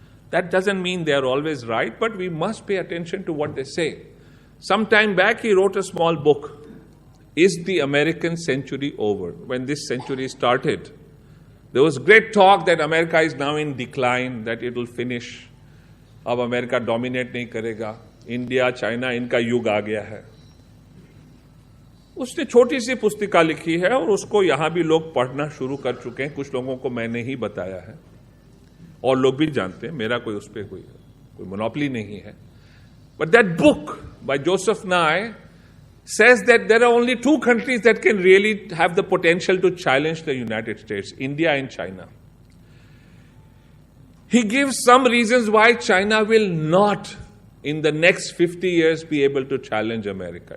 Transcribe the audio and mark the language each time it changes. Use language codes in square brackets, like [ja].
[en] That doesn't mean they are always right, but we must pay attention to what they say. Some time back, he wrote a small book, Is the American Century Over? When this century started, there was great talk that America is now in decline, that it will finish. [hi] अब America dominate नहीं करेगा, India China इनका युग आ गया है. उसने छोटी सी पुस्तिका लिखी है और उसको यहां भी लोग पढ़ना शुरू कर चुके हैं. कुछ लोगों को मैंने ही बताया है और लोग भी जानते हैं, मेरा कोई उस पर कोई मोनोपोली नहीं है. [en] But that book by Joseph Nye says that there are only two countries that can really have the potential to challenge the United States, India and China. He gives some reasons why China will not, in the next 50 years, be able to challenge America.